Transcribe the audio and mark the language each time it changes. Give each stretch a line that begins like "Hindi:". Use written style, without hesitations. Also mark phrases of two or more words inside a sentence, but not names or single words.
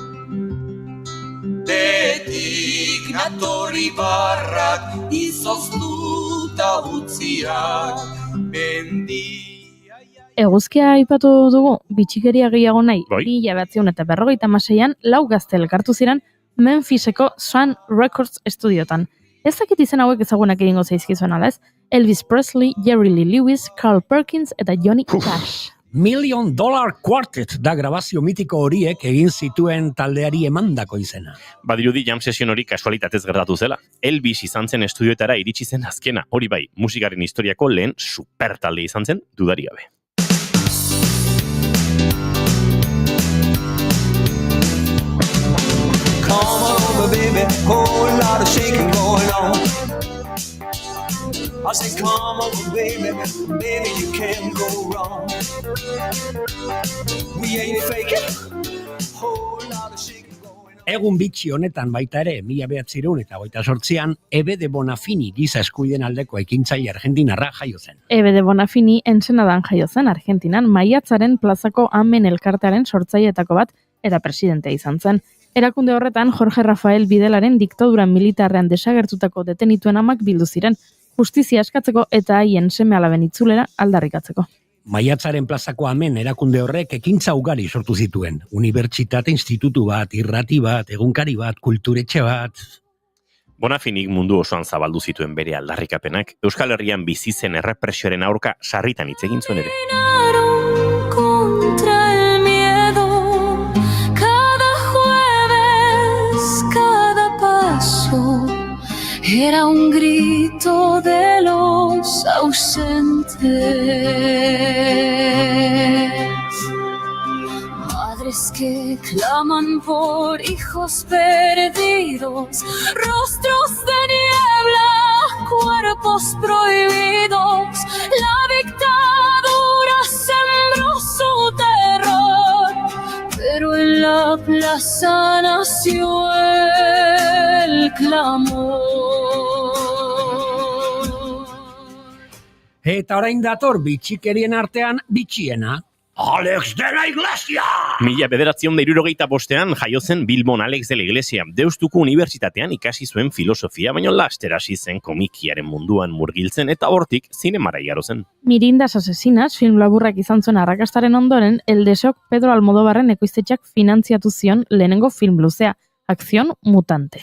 Basque: Betik natori barrak izoztuta utziak mendia. Eguzkia aipatu dugu, bitxikeria gehiago nahi, 1956an 4 gazte elkartu ziren Memphiseko Sun Records estudiotan. Ez dakit izen hauek ezagunak egingo zaizkizuen ala ez? Elvis Presley, Jerry Lee Lewis, Carl Perkins eta Johnny Cash. $1 Million Quartet da grabazio mitiko horiek egin zituen taldeari emandako izena. Badirudi
English: jam session
Basque: hori kasualitatez gertatu zela. Elvis izan zen estudioetara iritsi zen azkena. Hori bai, musikaren historiako lehen super talde izan zen dudari gabe.
English: Come over, baby, whole lot of shaking going on. I say, come over, baby, baby, you can't go wrong. We ain't faking, whole lot of shaking going on.
Basque: Egun bitxi honetan baita ere, 1928an, Ebe de Bonafini giza eskubideen aldeko ekintzaile argentinarra jaio zen. Ebe de Bonafini Ensenadan jaio zen Argentinan, Maiatzaren plazako Amen elkartearen sortzaileetako bat eta presidentea izan zen. Erakunde horretan Jorge Rafael Bidelaren diktadura militarrean desagertutako detenituen amak bildu ziren, justizia eskatzeko eta haien seme-alaben itzulera aldarrikatzeko. Maiatzaren plazako Amen erakunde horrek ekintza ugari sortu zituen. Unibertsitate institutu bat, irrati bat, egunkari bat, kulturetxe bat. Bonafinik mundu osoan zabaldu zituen bere aldarrikapenak, Euskal Herrian bizi zen errepresioaren aurka sarritan hitz egin zuen ere.
Spanish: Contra el miedo, cada jueves, cada paso, era un grito de los ausentes. Madres que claman por hijos perdidos, rostros de niebla, cuerpos prohibidos. La dictadura sembró su terror, pero en la plaza nació el clamor.
Basque: Eta orain dator bitxikerien artean bitxiena. Alex de la Iglesia! 1965 jaio zen Bilbon Alex de la Iglesia. Deustuko unibertsitatean ikasi zuen filosofia, baina laster hasi zen komikiaren munduan murgiltzen eta hortik zinemara igaro zen. Mirindas asesinas film laburrak izan zuen arrakastaren ondoren, El Deseok Pedro Almodobarren ekoiztetxeak finantziatu zion lehenengo film luzea, Acción Mutante.